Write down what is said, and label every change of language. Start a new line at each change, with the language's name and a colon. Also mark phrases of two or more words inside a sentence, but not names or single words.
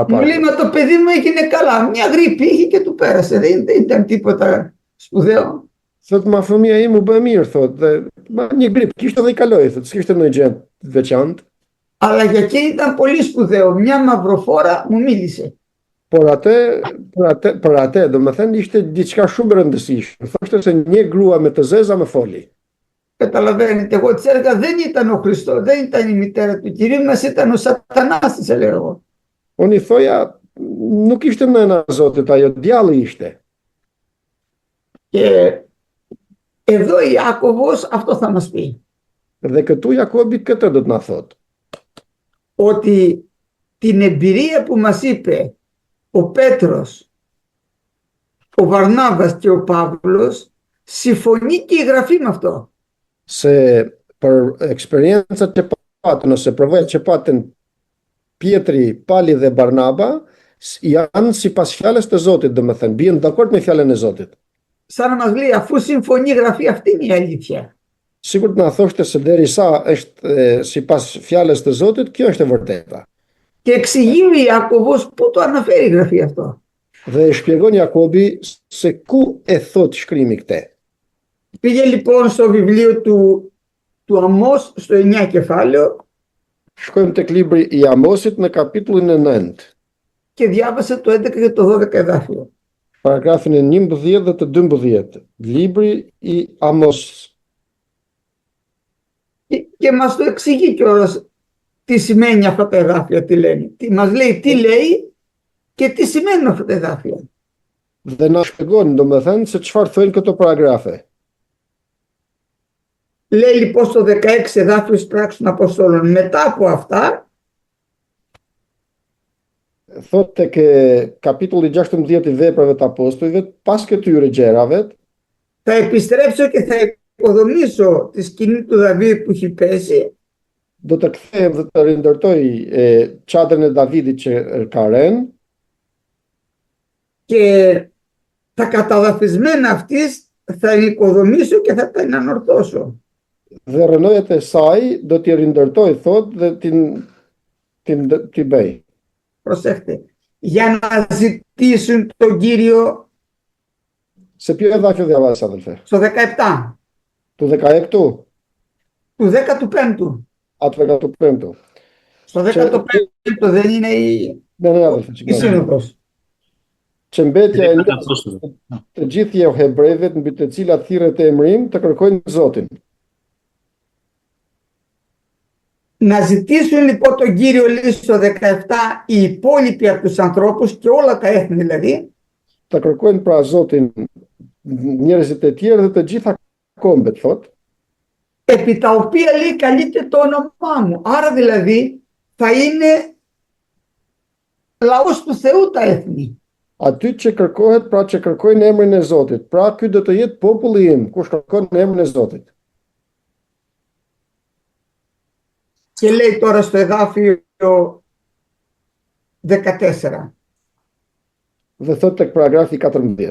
Greek: Μου λέει, μα το παιδί μου έγινε καλά. Μια γρήπη είχε και του πέρασε. Δεν ήταν τίποτα σπουδαίο.
Albanian: Thot, ma fëmia im u bë mirë, thot, dhe një grip kishte dhe i kaloi, thot, s'kishte ndonjë gjë të veçantë.
Greek: Αλλά για εκείνη ήταν πολύ σπουδαίο. Μια μαυροφόρα μου μίλησε.
Albanian: Për atë, domethënë ishte diçka shumë e rëndësishme. Thoshte se një grua me të zeza më foli.
Greek: Καταλαβαίνετε, εγώ της έλεγα δεν ήταν ο Χριστός, δεν ήταν η μητέρα του Κυρίου μας, ήταν ο Σατανάς, της έλεγα εγώ.
Albanian: Unë i thoja, Nuk ishte nëna e Zotit, ajo djalli ishte.
Greek: Και εδώ Ιάκωβος αυτό θα μας πει.
Albanian: Dhe këtu Jakobi këtë do të na thotë.
Greek: Ότι την εμπειρία που μας είπε ο Πέτρος, ο Βαρνάβας και ο Παύλος, συμφωνεί και η Γραφή με αυτό.
Albanian: Se për eksperiencat që patën ose përvojat që patën Pietri, Pali dhe Barnaba janë sipas fjalës të Zotit, domethënë bien dakord me fjalën e Zotit.
Greek: Σαν να μας λέει, αφού συμφωνεί η Γραφή, αυτή είναι η αλήθεια.
Albanian: Sikur të na thoshte se derisa është sipas fjalës të Zotit, kjo është e vërteta.
Greek: Και εξηγεί ο Ιάκωβος πού το αναφέρει η Γραφή αυτό.
Albanian: Dhe shpjegon Jakobi se ku e thot shkrimi këtë.
Greek: Πήγε λοιπόν στο βιβλίο του Αμώς, στο 9 κεφάλαιο,
Albanian: Shkojmë tek libri i Amosit në kapitullin e 9,
Greek: και διάβασε το 11 και το 12 εδάφιο.
Albanian: paragrafin e 11 dhe të 12. Libri i Amos.
Greek: Και μας το εξηγεί κιόλας τι σημαίνει αυτά τα εδάφια, τι λένε. Μας λέει τι λέει και τι σημαίνουν αυτά τα εδάφια.
Albanian: Dhe na shpjegon domethënë se çfarë thonë këto paragrafe.
Greek: Λέει λοιπόν στο 16 εδάφιο της Πράξης των Αποστόλων, μετά από αυτά,
Albanian: Thot tek kapitulli 16 i Veprave të Apostujve, pas këtyre gjërave,
Greek: θα επιστρέψω και θα οικοδομήσω τη σκηνή του Δαβίδ που έχει πέσει
Albanian: do të kthehem dhe të rindërtoj çadrën e Davidit që ka rënë
Greek: και τα καταδαφισμένα αυτής θα οικοδομήσω και θα τα ανορθώσω.
Albanian: dhe rrënojët e saj do t'i rindërtoj, thot, dhe t'i bëj.
Greek: Προσέχτε, για να ζητήσουν τον Κύριο Se ποιο εδάφιο διαβάζεις, αδελφέ? στο 17, Του 16ου? του 15ου. Α, του 15ου. Στο 15ο δεν είναι η Ναι, αδελφέ, συγγνώμη. σύνοδος.
Albanian: Që mbetja e të gjithë hebrejve mbi të cilat thirret e emrim të kërkojnë Zotin.
Greek: Να ζητήσουν λοιπόν τον Κύριο λέει στο 17 οι υπόλοιποι από τους ανθρώπους και όλα τα έθνη δηλαδή,
Albanian: Të kërkojnë pra Zotin njerëzit e tjerë dhe të gjitha kombet, thot,
Greek: επί τα οποία λέει καλείται το όνομά μου. Άρα δηλαδή θα είναι λαός του Θεού τα έθνη.
Albanian: aty që kërkohet, pra që kërkojnë emrin e Zotit. Pra ky do të jetë populli im, kush kërkon emrin e Zotit.
Greek: Και λέει τώρα στο εδάφιο 14.
Albanian: Dhe thot tek paragrafi 14.